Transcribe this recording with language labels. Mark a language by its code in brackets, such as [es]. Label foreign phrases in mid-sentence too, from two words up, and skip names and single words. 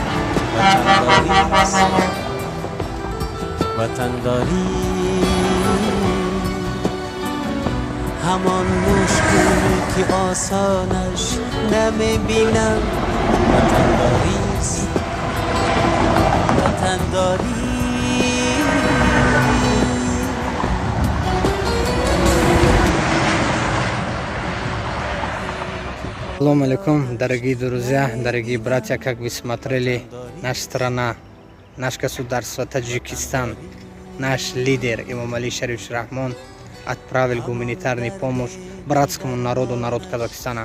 [tg] وطنداری همان مشکل که آسانش نمیبینم وطنداریست وطنداری [ar] سلام عليكم, [ru] дорогие друзья, дорогие братья, как вы смотрели, наша страна, наше государство Таджикистан, наш лидер Имам Али Шариф Рахмон отправил гуманитарную помощь братскому народу, народ Казахстана.